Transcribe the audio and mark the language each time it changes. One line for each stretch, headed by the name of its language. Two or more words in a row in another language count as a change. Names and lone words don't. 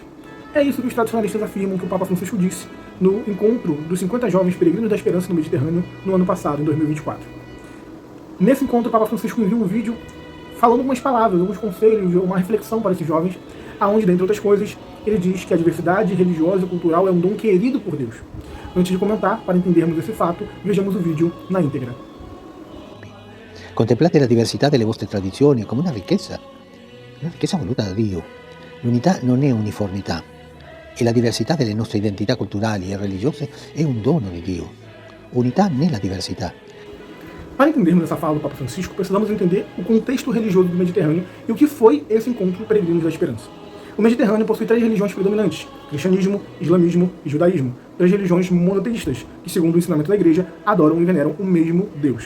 Portuguese: É isso que os tradicionalistas afirmam que o Papa Francisco disse no encontro dos 50 jovens peregrinos da esperança no Mediterrâneo no ano passado, em 2024. Nesse encontro, o Papa Francisco enviou um vídeo falando algumas palavras, alguns conselhos, uma reflexão para esses jovens, aonde, dentre outras coisas, ele diz que a diversidade religiosa e cultural é um dom querido por Deus. Antes de comentar, para entendermos esse fato, vejamos o vídeo na íntegra.
Italian: Contemplate la diversità delle vostre tradizioni come una ricchezza voluta da Dio. L'unità non è uniformità e la diversità delle nostre identità culturali e religiose è un dono di Dio. Unità nella diversità.
Portuguese: Para entendermos essa fala do Papa Francisco, precisamos entender o contexto religioso do Mediterrâneo e o que foi esse encontro peregrinos da esperança. O Mediterrâneo possui 3 religiões predominantes: cristianismo, islamismo e judaísmo. 3 religiões monoteístas, que, segundo o ensinamento da Igreja, adoram e veneram o mesmo Deus.